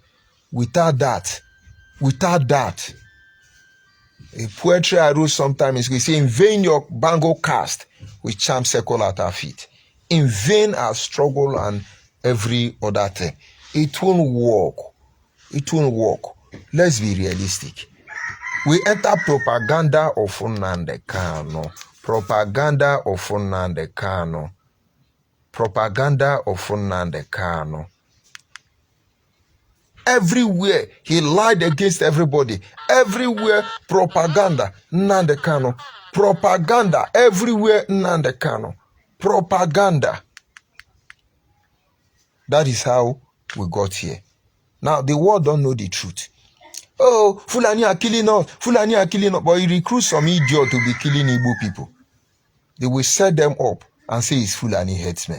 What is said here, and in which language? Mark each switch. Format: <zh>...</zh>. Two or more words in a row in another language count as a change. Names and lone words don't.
<en>Without that, a poetry I wrote sometimes, we say, in vain your bangle cast, we charm circle at our feet. In vain our struggle and every other thing. It won't work. It won't work. Let's be realistic. We enter propaganda of Nnamdi Kanu. Propaganda of Nnamdi Kanu. Propaganda of Nnamdi Kanu. Everywhere he lied against everybody. Everywhere propaganda. Nnamdi Kanu. Propaganda. Everywhere Nnamdi Kanu. Propaganda. That is how we got here. Now the world don't know the truth. Oh, Fulani are killing us. Fulani are killing us. But he recruits some idiot to be killing Igbo people. They will set them up and say it's Fulani headsmen.</en>